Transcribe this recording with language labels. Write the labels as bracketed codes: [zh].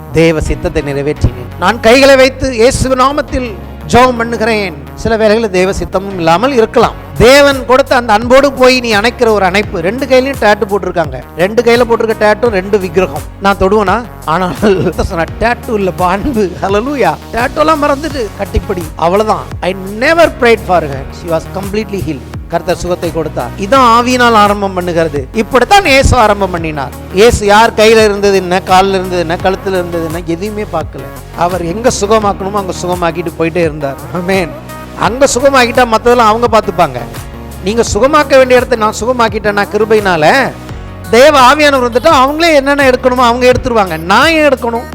[ta] தேவ சித்தத்தை நிறைவேற்றினேன். நான் கைகளை வைத்து இயேசுவின் நாமத்தில் ஜெபம் பண்ணுகிறேன். சில வேளைகளில் தேவ சித்தமும் இல்லாமல் இருக்கலாம். தேவன் கொடுத்த அந்த அன்போடு போய் நீ அணைக்கிற ஒரு அணைப்பு. 2 கையிலையும் டேட்டு போட்டிருக்காங்க. 2 கையில போட்டிருக்க டேட்டும் 2 விக்கிரகம். நான் தொடுவேனா? ஆனால் டேட்டு இல்லப்பா, அன்பு. ஹல்லேலூயா. டேட்டோலாம் மறந்துட்டு கட்டிப்படி, அவ்வளவுதான். [en] I never prayed for her. She was completely healed. [ta] கர்த்தர் சுகத்தை கொடுத்தார். இதான் ஆவியினால் ஆரம்பம் பண்ணுகிறது. இப்படித்தான் இயேசு ஆரம்பம் பண்ணினார். இயேசு யார் கையில இருந்தது என்ன, காலில் இருந்தது என்ன, கழுத்துல இருந்தது என்ன, எதையுமே பார்க்கல. அவர் எங்க சுகமாக்கணுமோ அங்க சுகமாக்கிட்டு போயிட்டே இருந்தார். ஆமென். அங்க சுகமாக்கிட்டா மற்றதெல்லாம் அவங்க பார்த்துப்பாங்க. நீங்க சுகமாக்க வேண்டிய இடத்தை நான் சுகமாக்கிட்டேன்னா கிருபையினால, தேவ ஆவியானவர் வந்துட்டா அவங்களே என்னென்ன எடுக்கணுமோ அவங்க எடுத்துருவாங்க. நான் ஏன் எடுக்கணும்?